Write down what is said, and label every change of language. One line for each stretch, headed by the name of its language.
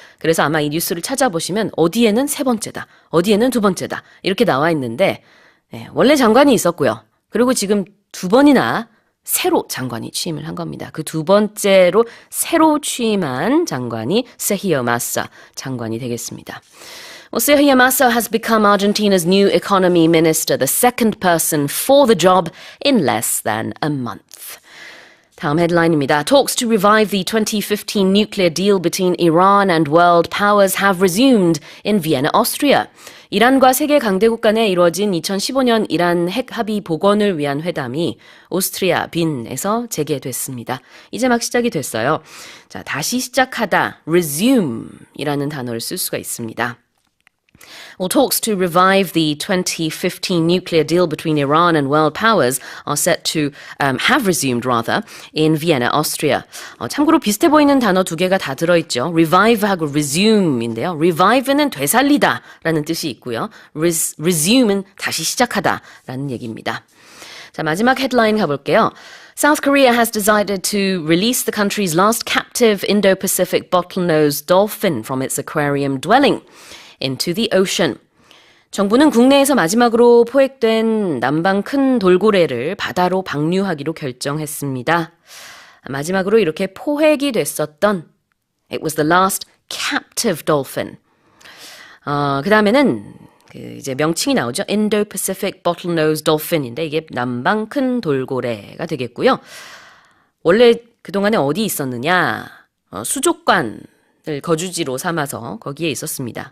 Korean: 그래서 아마 이 뉴스를 찾아보시면 어디에는 세 번째다, 어디에는 두 번째다 이렇게 나와 있는데 원래 장관이 있었고요. 그리고 지금 두 번이나 새로 장관이 취임을 한 겁니다. 그 두 번째로 새로 취임한 장관이 세히어 마사 장관이 되겠습니다.
English: Well, Sergio Massa has become Argentina's new economy minister, the second person for the job in less than a month.
Korean: 다음 헤드라인입니다.
English: Talks to revive the 2015 nuclear deal between Iran and world powers have resumed in Vienna, Austria.
Korean: 이란과 세계 강대국 간에 이루어진 2015년 이란 핵 합의 복원을 위한 회담이 오스트리아 빈에서 재개됐습니다. 이제 막 시작이 됐어요. 자, 다시 시작하다, resume이라는 단어를 쓸 수가 있습니다.
English: Well, talks to revive the 2015 nuclear deal between Iran and world powers are set to have resumed rather in Vienna, Austria.
Korean: 참고로 비슷해 보이는 단어 두 개가 다 들어있죠. revive하고 resume인데요. revive는 되살리다라는 뜻이 있고요. resume은 다시 시작하다라는 얘기입니다. 자, 마지막 헤드라인 가볼게요.
English: South Korea has decided to release the country's last captive Indo-Pacific bottlenose dolphin from its aquarium dwelling into the ocean.
Korean: 정부는 국내에서 마지막으로 포획된 남방 큰 돌고래를 바다로 방류하기로 결정했습니다. 마지막으로 이렇게 포획이 됐었던
English: It was the last captive dolphin.
Korean: 그 다음에는 이제 명칭이 나오죠.
English: Indo-Pacific bottlenose dolphin
Korean: 인데 이게 남방 큰 돌고래가 되겠고요. 원래 그동안에 어디 있었느냐? 수족관 거주지로 삼아서 거기에 있었습니다.